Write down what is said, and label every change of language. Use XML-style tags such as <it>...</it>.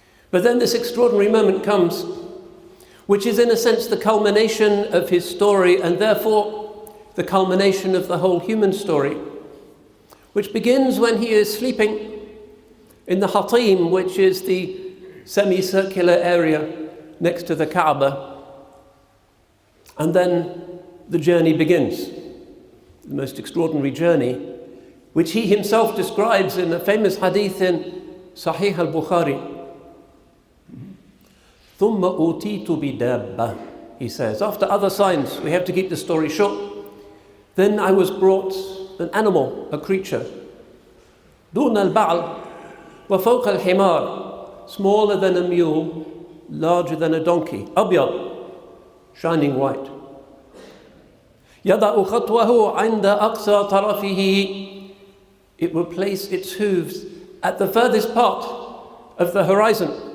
<en>But then this extraordinary moment comes, which is in a sense the culmination of his story, and therefore the culmination of the whole human story, which begins when he is sleeping in the Hatim, which is the semicircular area next to the Kaaba. And then the journey begins, the most extraordinary journey, which he himself describes in a famous hadith in Sahih al-Bukhari.</en> <ar>ثُمَّ أُوتِيتُ بِدَابَّةٍ,</ar> <en>he says. After other signs, we have to keep the story short. Then I was brought an animal, a creature.</en> <ar>دُونَ الْبَعْلِ وَفَوْقَ الْحِمَارِ,</ar> <en>smaller than a mule, larger than a donkey.</en> <ar>أَبْيَض,</ar> <en>shining white.</en> <ar>يَضَعُ خَطْوَهُ عِنْدَ أَقْصَى طَرَفِهِ,</ar> <en>it will place its hooves at the furthest part of the horizon.</en>